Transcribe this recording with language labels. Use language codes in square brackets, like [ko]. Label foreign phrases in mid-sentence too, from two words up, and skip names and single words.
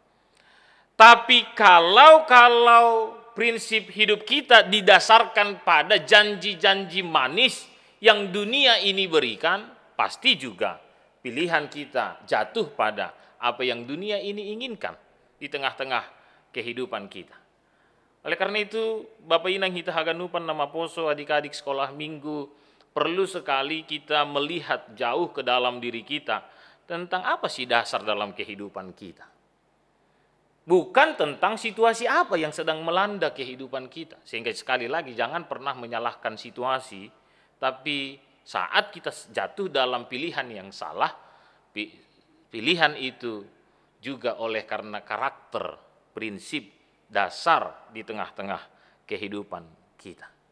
[id] Tapi kalau prinsip hidup kita didasarkan pada janji-janji manis yang dunia ini berikan, pasti juga pilihan kita jatuh pada apa yang dunia ini inginkan di tengah-tengah kehidupan kita. Oleh karena itu, Bapak [bts] Inang hita haganupan nama poso [id] adik-adik sekolah minggu, perlu sekali kita melihat jauh ke dalam diri kita tentang apa sih dasar dalam kehidupan kita. Bukan tentang situasi apa yang sedang melanda kehidupan kita. Sehingga sekali lagi jangan pernah menyalahkan situasi, tapi saat kita jatuh dalam pilihan yang salah, pilihan itu juga oleh karena karakter, prinsip, dasar di tengah-tengah kehidupan kita.